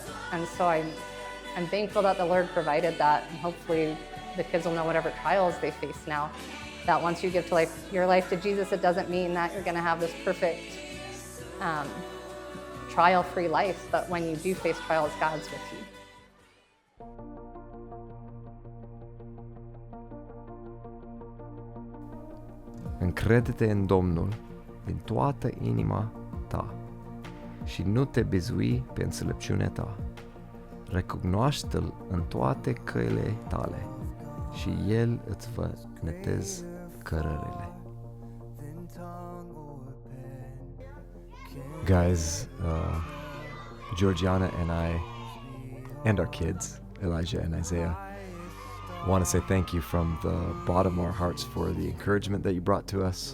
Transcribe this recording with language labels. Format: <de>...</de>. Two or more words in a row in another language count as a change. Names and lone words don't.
<en>And so I'm thankful that the Lord provided that, and hopefully the kids will know whatever trials they face now, that once you give your life to Jesus, it doesn't mean that you're going to have this perfect trial-free life, but when you do face trials, God's with you.</en> <ro>Încrede-te în Domnul din toată inima ta și nu te bizui pe înțelepciunea ta. Recunoaște-L în toate căile tale și El îți va netezi cărările.</ro> <en>Guys, Georgiana and I, and our kids, Elijah and Isaiah, want to say thank you from the bottom of our hearts for the encouragement that you brought to us.</en>